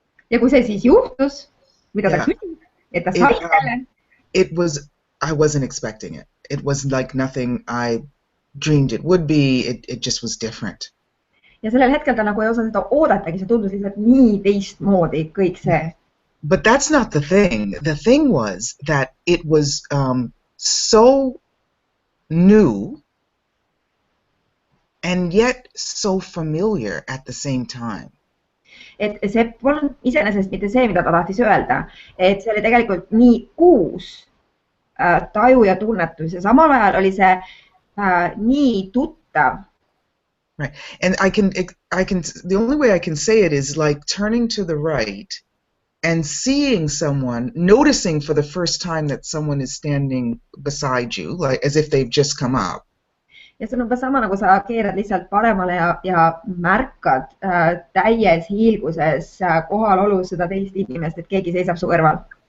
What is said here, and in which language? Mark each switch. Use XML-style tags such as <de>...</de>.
<et>ja kui see siis juhtus, mida ta küsis, et ta sai selle.</et> <en>I wasn't expecting it. It was like nothing I dreamed it would be. It just was different.</en> <et>Ja sellel hetkel ta nagu ei osa seda oodatagi, see tundus lihtsalt nii teistmoodi kõik see.</et> <en>But that's not the thing. The thing was that it was so new and yet so familiar at the same time.</en> <et>Et see polnud iseenesest mitte see, mida ta tahtis öelda, et see oli tegelikult nii uus taju ja tunnetus ja samal ajal oli see nii tuttav.</et> <en>Right. And the only way I can say it is like turning to the right and seeing someone, noticing for the first time that someone is standing beside you, like as if they've just come up.</en> <et>Ja see on umbes sama, nagu sa keerad lihtsalt paremale ja märkad täies hiilguses kohalolus seda teist inimest, et keegi seisab su kõrval.</et>